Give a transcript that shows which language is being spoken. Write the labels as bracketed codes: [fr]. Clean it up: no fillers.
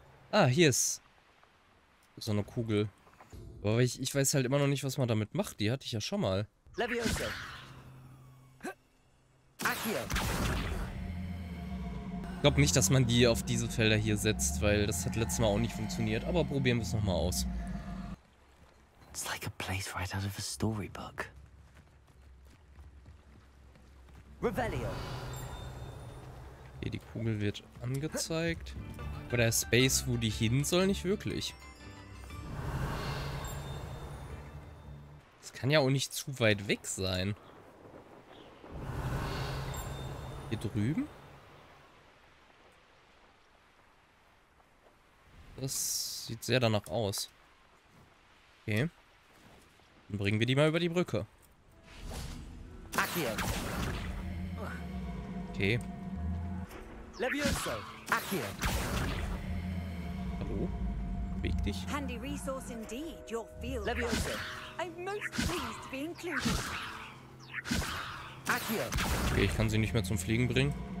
[de] Ah, hier ist so eine Kugel. Aber ich weiß halt immer noch nicht, was man damit macht. Die hatte ich ja schon mal. Levioso. Ich glaube nicht, dass man die auf diese Felder hier setzt, weil das hat letztes Mal auch nicht funktioniert. Aber probieren wir es nochmal aus. [en] It's like a place right out of a storybook. Revelio. [de] Okay, die Kugel wird angezeigt. Aber der Space, wo die hin soll, nicht wirklich. Das kann ja auch nicht zu weit weg sein. Hier drüben? Das sieht sehr danach aus. Okay. Dann bringen wir die mal über die Brücke. Okay. Levioso. Hallo? Beweg dich. [en] Handy resource indeed, your field. Levioso. I'm most pleased to be included. [de] Okay, ich kann sie nicht mehr zum Fliegen bringen.